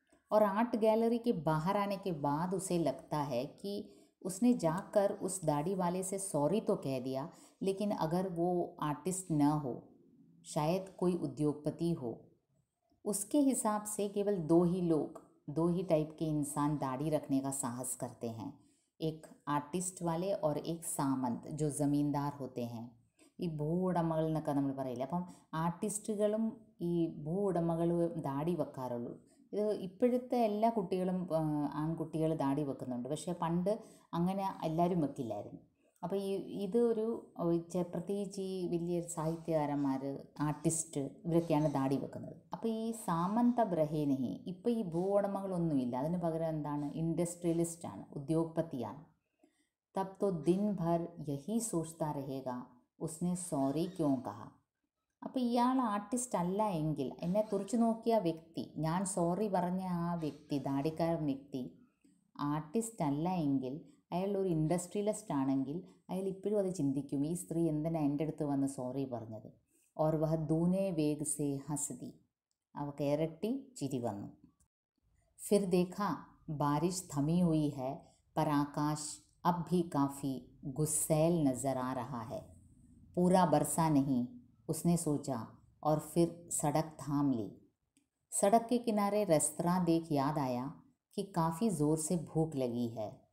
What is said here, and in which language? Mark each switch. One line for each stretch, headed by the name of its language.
Hindi: और art gallery के बाहर आने के बाद उसे लगता है कि उसने जाकर उस दाढ़ी वाले से सॉरी तो कह दिया, लेकिन अगर वो आर्टिस्ट न हो, शायद कोई उद्योगपति हो, उसके हिसाब से केवल दो ही टाइप के इंसान दाढ़ी रखने का साहस करते हैं, एक ആർട്ടിസ്റ്റ് वाले और एक സാമന്ത് जो ज़मींदार होते हैं.
Malayalam: ഈ ഭൂ ഉടമകൾ എന്നൊക്കെ നമ്മൾ പറയില്ല. അപ്പം ആർട്ടിസ്റ്റുകളും ഈ ഭൂ ഉടമകളും ദാടി വെക്കാറുള്ളൂ. ഇത് ഇപ്പോഴത്തെ എല്ലാ കുട്ടികളും ആൺകുട്ടികൾ ദാടി വെക്കുന്നുണ്ട്, പക്ഷേ പണ്ട് അങ്ങനെ എല്ലാവരും വെക്കില്ലായിരുന്നു. അപ്പോൾ ഇത് ഒരു പ്രത്യേകിച്ച് ഈ വലിയ സാഹിത്യകാരന്മാർ, ആർട്ടിസ്റ്റ്, ഇവരൊക്കെയാണ് ദാടി വെക്കുന്നത്. അപ്പോൾ ഈ സാമന്ത ബ്രഹേനഹി ഇപ്പോൾ ഈ ഭൂ ഉടമകളൊന്നുമില്ല, അതിന് പകരം എന്താണ്, ഇൻഡസ്ട്രിയലിസ്റ്റാണ്, ഉദ്യോഗപതിയാണ്.
Hindi: തബ് തോ ദിൻ ഭർ യഹി സോച്താ രഹേഗാ ഉസ്നെ സോറി ക്യോ കഹാ.
Malayalam: അപ്പോൾ ഇയാൾ ആർട്ടിസ്റ്റ് അല്ല എങ്കിൽ, എന്നെ തുറച്ചു നോക്കിയ വ്യക്തി, ഞാൻ സോറി പറഞ്ഞ ആ വ്യക്തി, ദാടിക്കാരൻ വ്യക്തി ആർട്ടിസ്റ്റ് അല്ല എങ്കിൽ, അയാൾ ഒരു ഇൻഡസ്ട്രിയലിസ്റ്റ് ആണെങ്കിൽ അയാൾ ഇപ്പോഴും അത് ചിന്തിക്കും, ഈ സ്ത്രീ എന്തിനാണ് എൻ്റെ അടുത്ത് വന്ന് സോറി പറഞ്ഞത്.
Hindi: ഓർ വഹ ദൂനെ വേഗ് സേ ഹസ്തി,
Malayalam: അവൾക്ക് ഇരട്ടി ചിരി വന്നു.
Hindi: ഫിർ ദേഖാ ബാരിഷ് थमी हुई है, पर आकाश अब भी काफ़ी गुस्सैल नज़र आ रहा है. पूरा बरसा नहीं, उसने सोचा, और फिर सड़क थाम ली. सड़क के किनारे रेस्तरां देख याद आया कि काफ़ी ज़ोर से भूख लगी है.